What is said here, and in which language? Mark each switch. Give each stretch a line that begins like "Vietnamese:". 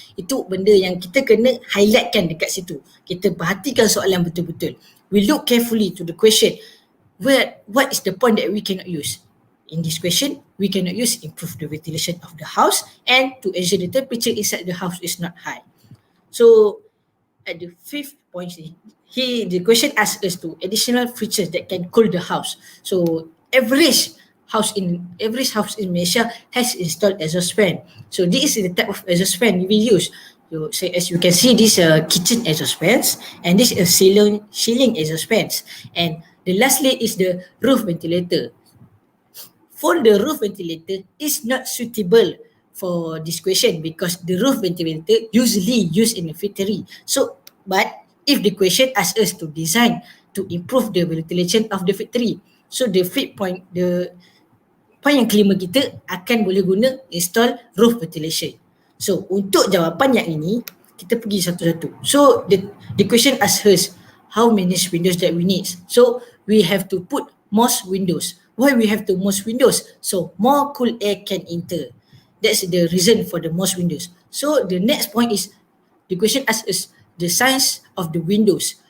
Malay: Itu benda yang kita kena highlightkan dekat situ. Kita perhatikan soalan betul-betul.
English: We look carefully to the question. What is the point that we cannot use? In this question, we cannot use improve the ventilation of the house and to ensure the temperature inside the house is not high. So at the fifth point, the question asks us to additional features that can cool the house. So average house in Malaysia has installed exhaust fan. So this is the type of exhaust fan we use. So as you can see, this kitchen exhaust fans and this is ceiling exhaust fans. And the lastly is the roof ventilator. For the roof ventilator is not suitable for this question because the roof ventilator usually used in a factory. So, but if the question asks us to design to improve the ventilation of the factory, so the point
Malay: yang kelima kita akan boleh guna
English: install roof ventilation.
Malay: So, untuk jawapan yang ini, kita pergi satu-satu.
English: So, the question asks us how many windows that we need. So, we have to put most windows. Why we have to most windows? So, more cool air can enter. That's the reason for the most windows. So the next point is the question asks us the size of the windows.